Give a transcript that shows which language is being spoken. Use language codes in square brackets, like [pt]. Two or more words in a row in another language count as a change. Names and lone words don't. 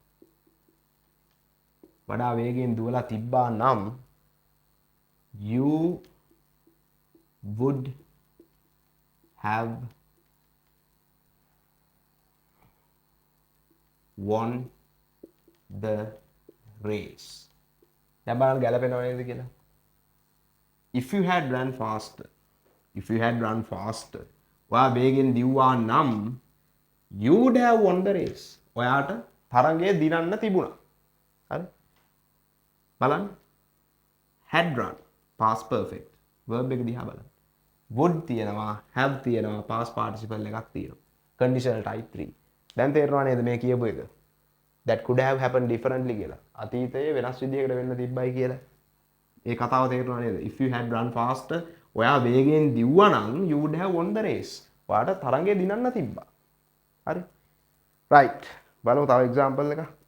[si] වඩා වේගෙන් දුවලා තිබ්බා නම් [en] you would have won the race. [si] දැන් බලන්න ගැලපෙනව නේද කියලා. [en] if you had run faster, if you had run faster [si] ඔයා වේගෙන් දිව්වා නම් [en] you would have won the race. [si] ඔයාට තරගය දිනන්න තිබුණා. හරි? බලන්න. [en] had run past perfect verb [si] එක දිහා බලන්න. would තියෙනවා, have තියෙනවා, [en] past participle [si] එකක් තියෙනවා. [en] conditional type 3. [si] දැන් තේරෙනව නේද මේ කියපු එක? [en] that could have happened differently කියලා. [si] අතීතයේ වෙනස් විදිහකට වෙන්න තිබ්බයි කියලා. ඒ කතාව තේරුණා නේද? [en] if you had run faster [si] ඔයා වේගෙන් දිව්වා නම් [en] you would have won the race. [si] ඔයාට තරඟය දිනන්න තිබ්බා. හරි? right. බලමු තව example එකක්.